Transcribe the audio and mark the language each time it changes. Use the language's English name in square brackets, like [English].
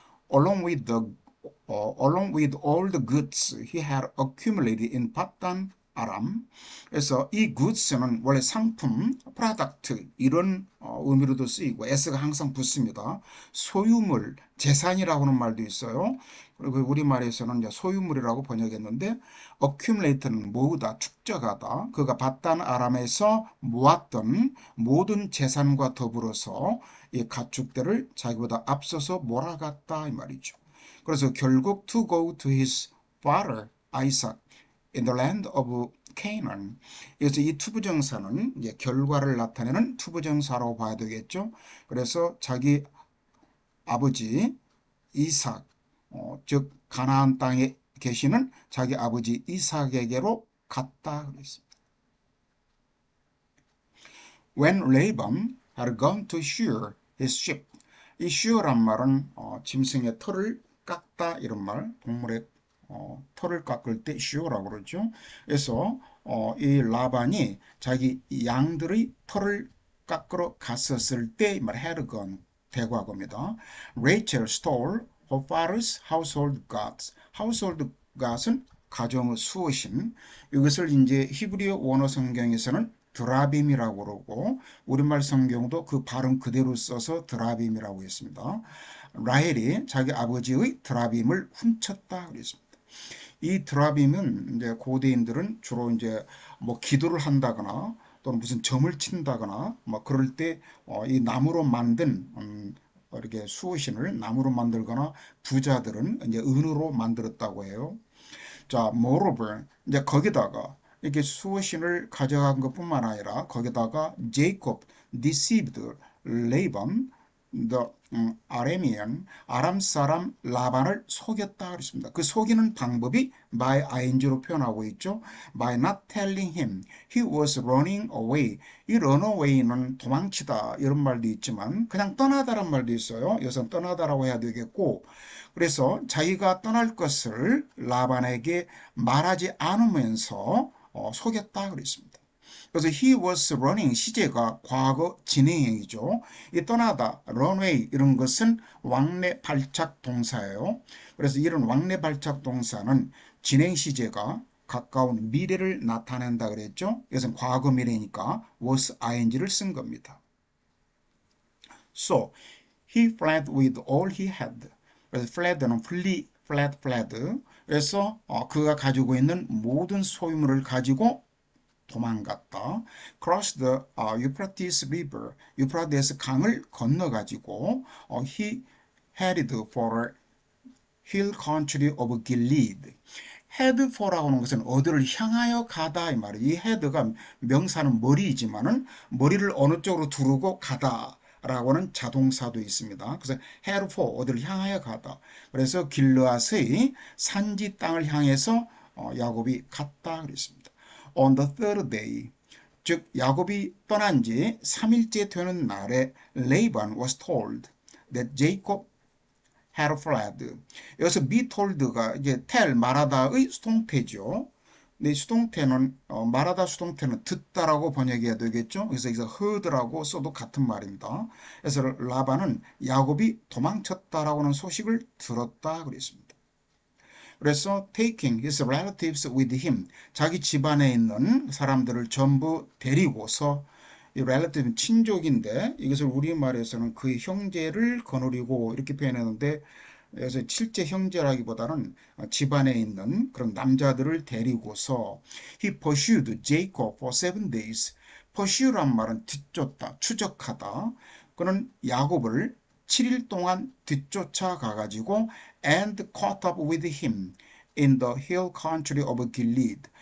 [English] Along with all the goods he had accumulated in Paddan Aram. [Korean] 그래서 이 goods는 원래 상품, product 이런 의미로도 쓰이고 s가 항상 붙습니다. 소유물, 재산이라고 하는 말도 있어요. 그리고 우리말에서는 이제 소유물이라고 번역했는데 accumulate는 모으다, 축적하다. 그가 바단 아람에서 모았던 모든 재산과 더불어서 이 가축들을 자기보다 앞서서 몰아갔다 이 말이죠. 그래서 결국 [English] to go to his father Isaac in the land of Canaan. [Korean] 그래서 이 투부정사는 이제 결과를 나타내는 투부정사라고 봐야 되겠죠. 그래서 자기 아버지 이삭, 즉 가나안 땅에 계시는 자기 아버지 이삭에게로 갔다 그랬습니다. [English] When Laban had gone to shear his sheep. [Korean] 이 shear란 말은 짐승의 털을 깎다 이런 말, 동물의 털을 깎을 때 shear라고 그러죠. 그래서 이 라반이 자기 양들의 털을 깎으러 갔었을 때 이 말 had gone 대과거입니다. [English] Rachel stole her father's household gods. [Korean] household gods은 가정의 수호신. 이것을 이제 히브리어 원어 성경에서는 드라빔이라고 그러고 우리말 성경도 그 발음 그대로 써서 드라빔이라고 했습니다. 라헬이 자기 아버지의 드라빔을 훔쳤다 그랬습니다. 이 드라빔은 이제 고대인들은 주로 이제 뭐 기도를 한다거나 또는 무슨 점을 친다거나 뭐 그럴 때 이 나무로 만든 이렇게 수호신을 나무로 만들거나 부자들은 이제 은으로 만들었다고 해요. 자, moreover, 이제 거기다가 이렇게 수호신을 가져간 것뿐만 아니라 거기다가 제이콥 [English] deceived Laban, the Aramean, [Korean] 아람 사람 라반을 속였다 그랬습니다. 그 속이는 방법이 by ing로 표현하고 있죠. [English] by not telling him he was running away. [Korean] 이 run away는 도망치다 이런 말도 있지만 그냥 떠나다란 말도 있어요. 여기서 떠나다라고 해야 되겠고, 그래서 자기가 떠날 것을 라반에게 말하지 않으면서 속였다 그랬습니다. 그래서 [English] he was running [Korean] 시제가 과거 진행형이죠. 이 떠나다, runaway 이런 것은 왕래 발착 동사예요. 그래서 이런 왕래 발착 동사는 진행 시제가 가까운 미래를 나타낸다 그랬죠. 이것은 과거 미래니까 was ing를 쓴 겁니다. [English] So he fled with all he had. [Korean] 그래서 fled는 [English] flee, fled. [Korean] 그래서 그가 가지고 있는 모든 소유물을 가지고 도망갔다. [English] Cross the Euphrates River. [Korean] 유프라데스 강을 건너가지고 [English] he headed for hill country of Gilead. [Korean] head for라고 하는 것은 어디를 향하여 가다 이 말이에요. 이 head가 명사는 머리이지만은 머리를 어느 쪽으로 두르고 가다. 라고 하는 자동사도 있습니다. 그래서 head for 어디를 향하여 가다. 그래서 길르앗의 산지 땅을 향해서 야곱이 갔다 그랬습니다. [English] On the third day, [Korean] 즉 야곱이 떠난 지 3일째 되는 날에 [English] Laban was told that Jacob had fled. [Korean] 여기서 be told가 이제 tell 말하다의 수동태죠. 근데 수동태는 말하다 수동태는 듣다라고 번역해야 되겠죠. 그래서 여기서 heard라고 써도 같은 말입니다. 그래서 라반은 야곱이 도망쳤다라고 하는 소식을 들었다 그랬습니다. 그래서 [English] taking his relatives with him, [Korean] 자기 집안에 있는 사람들을 전부 데리고서, 이 relative 친족인데 이것을 우리말에서는 그의 형제를 거느리고 이렇게 표현했는데, 그래서 실제 형제라기보다는 집안에 있는 그런 남자들을 데리고서 [English] he pursued Jacob for 7 days. [Korean] pursue란 말은 뒤쫓다, 추적하다. 그는 야곱을 7일 동안 뒤쫓아 가가지고 [English] and caught up with him in the hill country of Gilead.